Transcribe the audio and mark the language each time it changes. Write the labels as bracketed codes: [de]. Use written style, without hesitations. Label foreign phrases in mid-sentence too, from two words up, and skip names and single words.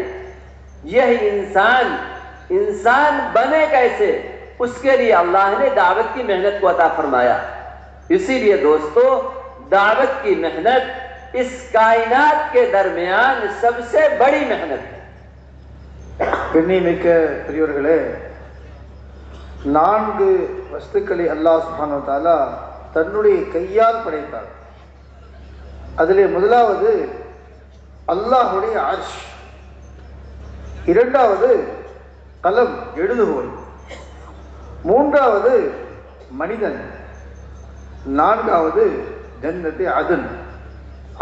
[ur] یہی انسان بنے کیسے، اس کے لیے اللہ نے دعوت کی محنت کو عطا فرمایا۔ اسی لیے دوستو، دعوت کی محنت اس کائنات کے درمیان سب سے بڑی محنت ہے۔ [ta] கண்ணியமிக்க பெரியவர்களே, 4 வஸ்துக்களை அல்லாஹ் [ar] سبحانه وتعالى [ta] தன்னுடைய கையால் படைத்தார். அதிலே முதலாவது அல்லாஹ்வுடைய அர்ஷ், இரண்டாவது கலம் எழுதுகோல், மூன்றாவது மனிதன், நான்காவது [ar] جنة عدن.